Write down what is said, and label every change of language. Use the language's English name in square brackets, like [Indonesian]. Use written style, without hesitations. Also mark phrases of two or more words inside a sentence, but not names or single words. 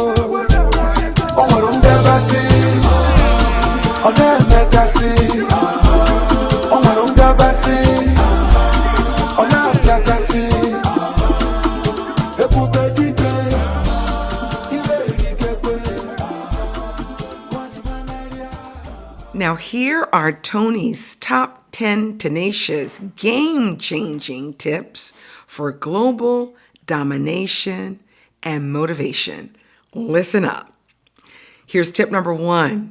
[English] Onwarunga basi, onemekasi. Onwarunga basi, onakakasi. Ekube dike, iberikekwe. Now, here are Tony's top 10 tenacious, game-changing tips for global domination and motivation. Listen up. Here's tip number 1.